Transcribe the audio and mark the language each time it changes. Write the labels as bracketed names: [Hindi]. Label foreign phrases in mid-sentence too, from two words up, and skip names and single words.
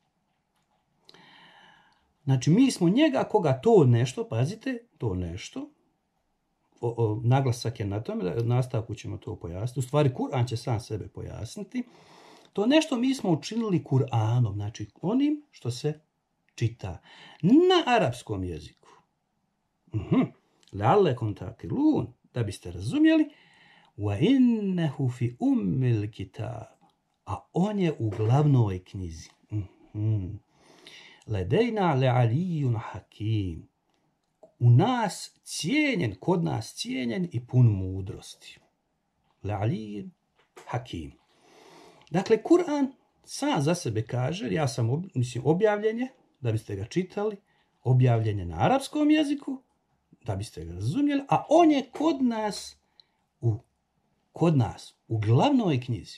[Bosnian] Znači, mi smo njega koga to nešto, pazite, to nešto, naglasak je na tome, nastavku ćemo to pojasniti. U stvari, Kur'an će sam sebe pojasniti. To nešto mi smo učinili Kur'anom, znači onim što se čita na arapskom jeziku. [Arabic] لعلكم تعقلون, [Bosnian] da biste razumjeli. [Arabic] وإنه في أم الكتاب, [Bosnian] a on je u glavnoj knjizi. [Arabic] لدينا لعلي حكيم. [Bosnian] U nas cijenjen, kod nas cijenjen i pun mudrosti. [Arabic] لعلي حكيم. [Bosnian] Dakle, Kur'an sam za sebe kaže, ja sam, objavljen je, da biste ga čitali, objavljen je na arapskom jeziku, da biste ga razumjeli, a on je kod nas, u glavnoj knjizi.